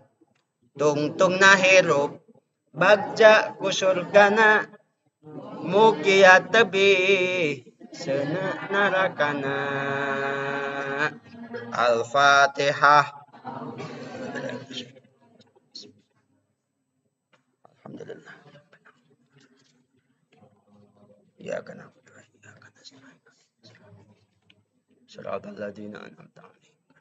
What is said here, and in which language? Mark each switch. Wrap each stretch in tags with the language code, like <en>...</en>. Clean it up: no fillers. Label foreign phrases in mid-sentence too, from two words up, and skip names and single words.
<su>Tungtungna hirup bagja ku surgana mugi ya tebih seuneu narakana.</su> <ar>الفاتحة. الحمد لله. إياك نعبد وإياك نستعين. صراط الذين أنعمت عليهم.</ar>